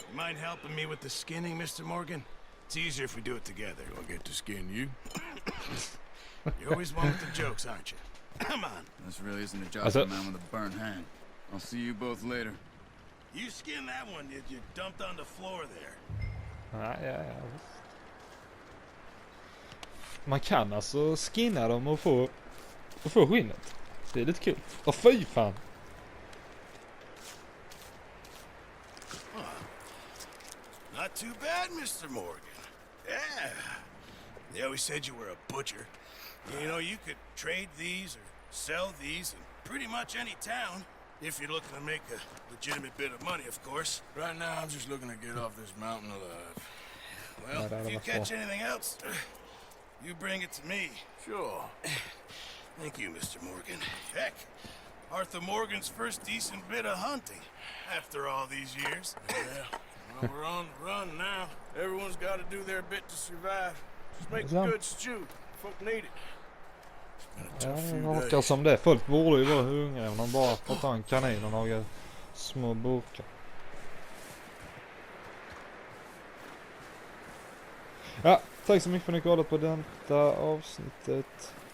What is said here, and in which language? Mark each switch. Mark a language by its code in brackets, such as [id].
[en] You mind helping me with the skinning, Mr. Morgan? It's easier if we do it together. Do I get to skin you? You're always one with the jokes, aren't you? Come on. This really isn't a job for a man with a burnt hand. I'll see you both later. You skinned that one, did you? Dumped on the floor there. [sv] Ja. Man kan alltså skinna dem och få skinnet. Det är lite kul. Åh fy fan. [en] too bad, Mr. Morgan. Yeah. They always said you were a butcher. You know, you could trade these or sell these in pretty much any town. If you're looking to make a legitimate bit of money, of course. Right now, I'm just looking to get off this mountain alive. Well, if you catch anything else, you bring it to me. Sure. Thank you, Mr. Morgan. Heck, Arthur Morgan's first decent bit of hunting after all these years. Yeah, well, we're on the run now. Everyone's got to do their bit to survive. Just make good stew. Folk need it. [sv] Ja, det verkar som det. Folk borde ju vara hungriga om de bara får ta en kanin och några små burkar. Ja, tack så mycket för att ni kollat på detta avsnittet.